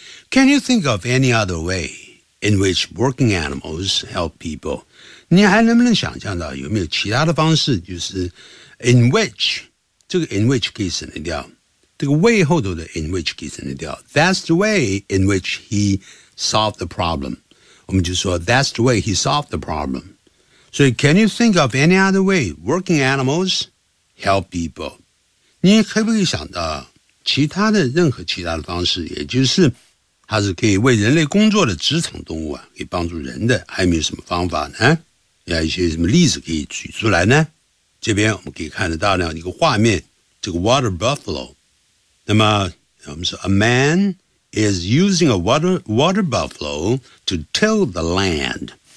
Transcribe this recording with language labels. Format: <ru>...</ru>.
<en>Can you think of any other way in which working animals help people？</en> <zh>你还能不能想象到有没有其他的方式？就是 in which 这个 in which 可以省略掉，这个 way 后头的 in which 可以省略掉。</zh> <en>That's the way in which he solved the problem。</en> <zh>我们就说</zh> <en>that's the way he solved the problem. So can you think of any other way working animals help people?</en> <zh>你可不可以想到其他的任何其他的方式，也就是它是可以为人类工作的职场动物啊，可以帮助人的，还有没有什么方法呢？有一些什么例子可以举出来呢？这边我们可以看得到一个画面，这个 water buffalo， 那么我们说</zh> <en>a manis using a water buffalo to till the land.</en>